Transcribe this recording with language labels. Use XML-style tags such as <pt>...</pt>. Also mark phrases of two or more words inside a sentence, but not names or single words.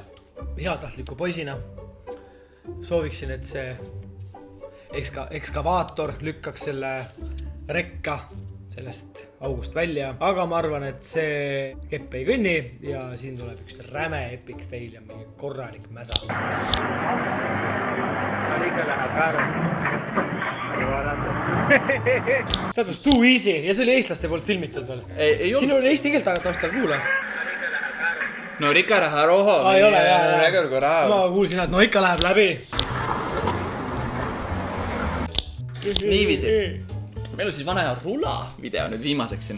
<et>Heatahtliku poisina sooviksin, et see ekskavaator lükkaks selle rekka sellest august välja, aga ma arvan, et see kepp ei kõnni ja siin tuleb üks räme</et> <en>epic fail</en> <et>ja mingi korralik mäsa. Ikka läheb</et> <en>That was too easy</en> <et>ja see oli eestlaste poolt filmitud veel. Siin oli eesti keelt taustal kuule. No Rika raha roho. Ei ole, ma kuulsin, et no ikka läheb läbi. Niiviisi. Meil on siis vana ja rula video nüüd viimaseks siin.</et>